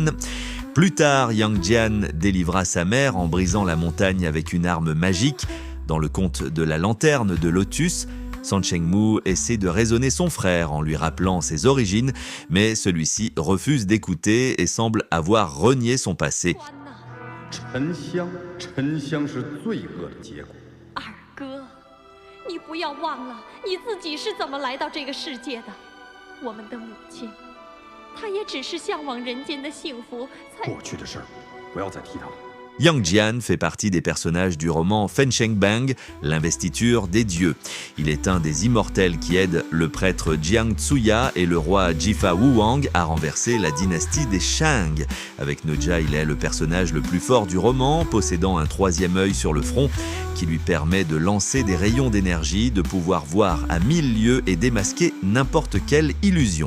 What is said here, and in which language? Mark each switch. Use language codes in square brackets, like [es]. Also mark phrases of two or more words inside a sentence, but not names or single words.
[fr] Plus tard, Yang Jian délivra sa mère en brisant la montagne avec une arme magique. Dans le conte de la lanterne de lotus, Sansheng-mu essaie de raisonner son frère en lui rappelant ses origines, mais celui-ci refuse d'écouter et semble avoir renié son passé. [zh] 沉香是罪恶的结果。二哥，你不要忘了你自己是怎么来到这个世界的。我们的母亲，她也只是向往人间的幸福，才…… 过去的事儿，不要再提它了。 [fr] Yang Jian fait partie des personnages du roman Fensheng Bang, l'investiture des dieux. Il est un des immortels qui aide le prêtre Jiang Tsuya et le roi Jifa Wuwang à renverser la dynastie des Shang. Avec Noja, il est le personnage le plus fort du roman, possédant un troisième œil sur le front qui lui permet de lancer des rayons d'énergie, de pouvoir voir à 1000 lieues et démasquer n'importe quelle illusion.